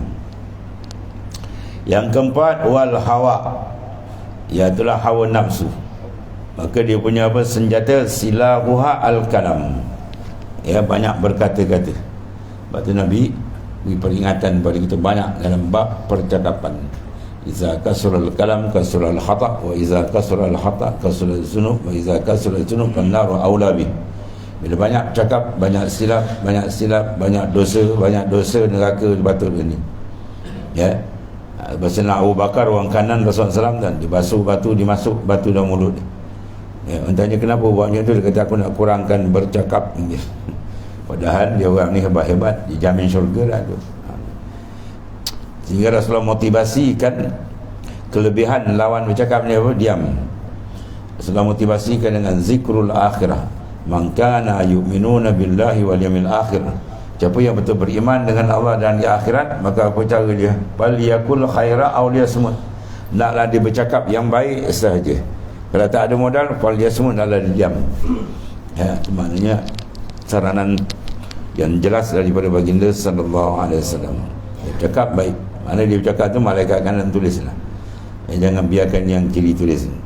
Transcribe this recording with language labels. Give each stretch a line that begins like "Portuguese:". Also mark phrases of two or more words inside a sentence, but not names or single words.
Malay: Yang keempat,
Arabic: والهوى,
Malay: iaitulah hawa nafsu. Maka dia punya apa? Senjata
Arabic: سلاحها الكلام,
Malay: ya, banyak berkata-kata. Sebab tu Nabi beri peringatan kepada kita banyak dalam bab percakapan.
Arabic: إذا كثر الكلام كثر الخطأ، وإذا كثر الخطأ كثرت الذنوب، وإذا كثرت الذنوب فالنار أولى به.
Malay: Bila banyak cakap, banyak silap, banyak dosa, neraka patut ini. Ya. Bahasa Abu Bakar orang kanan Rasulullah SAW, dan dibasuh batu, dimasuk batu dalam mulut dia. Ya, tanya kenapa buat macam tu, dia kata aku nak kurangkan bercakap. Padahal dia orang ni hebat-hebat, dijamin syurga dah tu. Sehingga Rasulullah motivasikan kelebihan lawan bercakap ni apa? Diam. Rasulullah motivasikan dengan
Arabic: ذكر الآخرة. من كان يؤمن بالله واليوم الآخر.
Malay: Siapa yang betul beriman dengan Allah dan di akhirat, maka apa cara dia?
Arabic: فليقل خيرا أو ليصمت.
Malay: Naklah dia bercakap yang baik sahaja. Kalau tak ada modal,
Arabic: فليصمت,
Malay: naklah dia diam. Ya, itu maknanya saranan yang jelas daripada baginda
Arabic: صلى الله عليه وسلم.
Malay: Dia cakap baik. Mana dia bercakap tu malaikat kanan tulislah. Jangan biarkan yang kiri tulis.